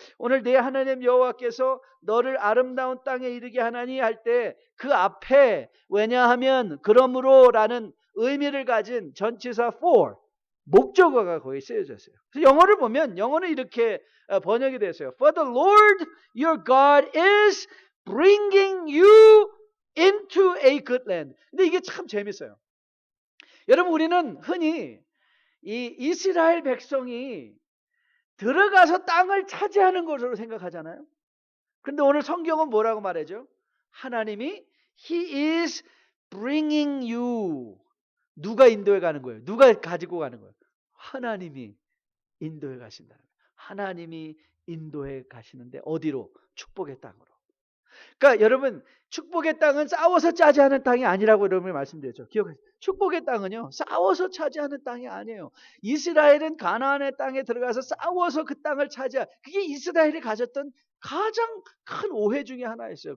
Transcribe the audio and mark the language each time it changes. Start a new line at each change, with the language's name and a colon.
Korean: 오늘 내 하나님 여호와께서 너를 아름다운 땅에 이르게 하나니 할 때 그 앞에 왜냐하면 그러므로라는 의미를 가진 전치사 for 목적어가 거기 쓰여졌어요. 그래서 영어를 보면 영어는 이렇게 번역이 됐어요.
English: For the Lord your God is bringing you into a good land.
Korean: 근데 이게 참 재밌어요. 여러분, 우리는 흔히 이 이스라엘 백성이 들어가서 땅을 차지하는 것으로 생각하잖아요. 그런데 오늘 성경은 뭐라고 말하죠? 하나님이
English: He is bringing you.
Korean: 누가 인도해 가는 거예요? 누가 가지고 가는 거예요? 하나님이 인도해 가신다. 하나님이 인도해 가시는데 어디로? 축복의 땅으로. 그러니까 여러분, 축복의 땅은 싸워서 차지하는 땅이 아니라고 여러분이 말씀드렸죠. 기억하세요. 축복의 땅은요, 싸워서 차지하는 땅이 아니에요. 이스라엘은 가나안의 땅에 들어가서 싸워서 그 땅을 차지한, 그게 이스라엘이 가졌던 가장 큰 오해 중에 하나였어요.